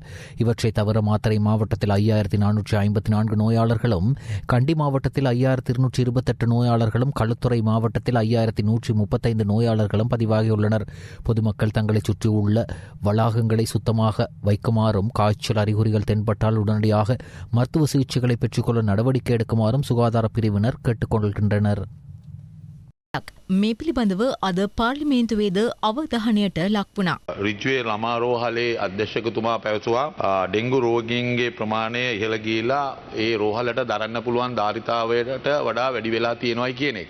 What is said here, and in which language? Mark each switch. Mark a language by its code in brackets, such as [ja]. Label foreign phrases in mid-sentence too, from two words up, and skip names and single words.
[ta] இவற்றை தவிர மாத்தறை மாவட்டத்தில் 5,454 நோயாளர்களும், கண்டி மாவட்டத்தில் 5,228 நோயாளர்களும், களுத்துறை மாவட்டத்தில் 5,135 நோயாளர்களும் பதிவாகியுள்ளனர். பொதுமக்கள் தங்களை சுற்றியுள்ள வளாகங்களை சுத்தமாக வைக்குமாறும், காய்ச்சல் அறிகுறிகள் தென்பட்டால் உடனடியாக மருத்துவ சிகிச்சைகளை பெற்றுக்கொள்ள நடவடிக்கை எடுக்குமாறும் சுகாதார பிரிவினர் கேட்டுக்கொள்கின்றனர். [si] මේ පිළිබඳව අද පාර්ලිමේන්තුවේද අවධානයට ලක් වුණා. ඍජුවේ ළමා රෝහලේ අධ්‍යක්ෂකතුමා පැවසුවා ඩෙන්ගු රෝගීන්ගේ ප්‍රමාණය ඉහළ ගිහිලා ඒ රෝහලට දරන්න පුළුවන් ධාරිතාවයට වඩා වැඩි වෙලා තියෙනවායි කියන එක.